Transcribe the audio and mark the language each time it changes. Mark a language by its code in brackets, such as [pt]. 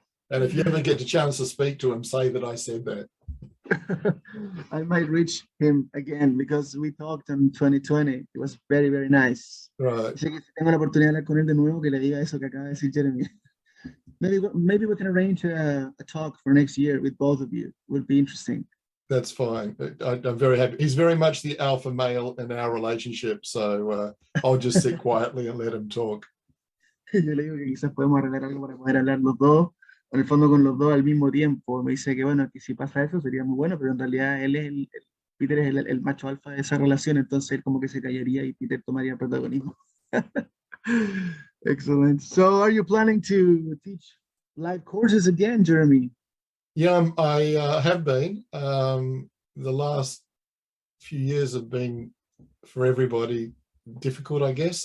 [en] And if you ever get a chance to speak to him, say that I said that. I might reach him again because we talked in 2020. It was very, very nice. Right. [es] Dice que si tengo la oportunidad de hablar con él de nuevo, que le diga eso que acaba de decir Jeremy. [en] Maybe we can arrange a talk for next year with both of you. It would be interesting. That's fine. I'm very happy. He's very much the alpha male in our relationship, so I'll just sit quietly and let him talk. [es] Yo le digo que quizás podemos arreglar algo para poder hablar los dos, en el fondo con los dos al mismo tiempo. Me dice que bueno, que si pasa eso sería muy bueno, pero en realidad él es Peter es el macho alfa de esa relación, entonces él como que se callaría y Peter tomaría el protagonismo. [en] Excellent. So are you planning to teach live courses again, Jeremy? Yeah, I have been. The last few years have been, for everybody, difficult, I guess.